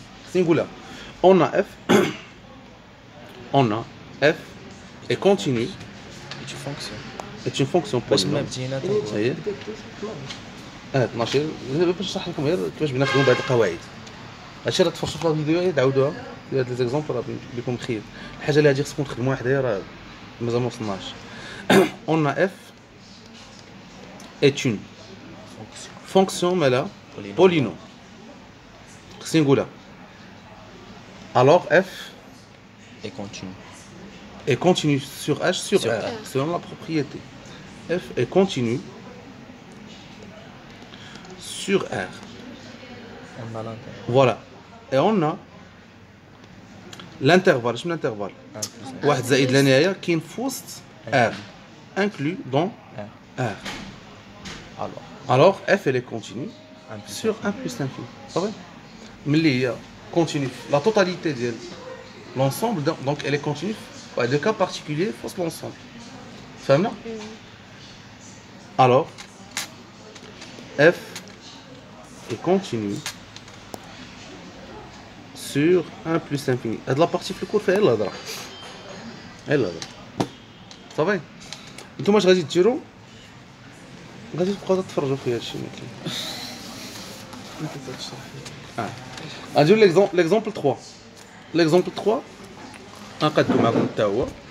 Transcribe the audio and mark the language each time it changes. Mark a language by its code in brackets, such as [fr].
[ar] خصني نقولها [fr] اون اف اون اف اي كونتينيو est une fonction [ar] باش ما بدينا هي 12 باش نشرح لكم غير كيفاش بغينا نخدموا بهاد القواعد. هادشي راه تفرجوا في الفيديو تعاودوها في هاد لي زيكزومبل راه بكم خير. الحاجه اللي غادي خصكم تخدموها حدايا راه مازال ما وصلناش. [fr] on a f est une fonction [ar] مالها [fr] polynôme. [ar] خصني نقولها [fr] alors f اي كونتينيو est continue sur h sur Sur r R. selon la propriété. f est continue sur r. on a l'intérêt Voilà. Et on a l'intervalle. [ar] شنو l'intervalle؟ واحد زائد لا نهاية كاين في وسط r [fr] inclus dans r. Alors f elle est continue sur 1 plus l'infini. [ar] صافي. ملي هي [fr] continue la totalité ديال l'ensemble donc elle est continue dans des cas particuliers [ar] فوسط [fr] l'ensemble. [ar] فهمنا؟ [fr] Alors f est continue sur 1 plus infini. [ar] هاد لا بارتي في الكور فيها الهضره صافي. نتوما اش غادي ديروا؟ غادي تبقاو تتفرجوا في هادشي ما كاين. غنديرو ليكزومبل 3. ليكزومبل 3 غنقادو معكم حتى هو.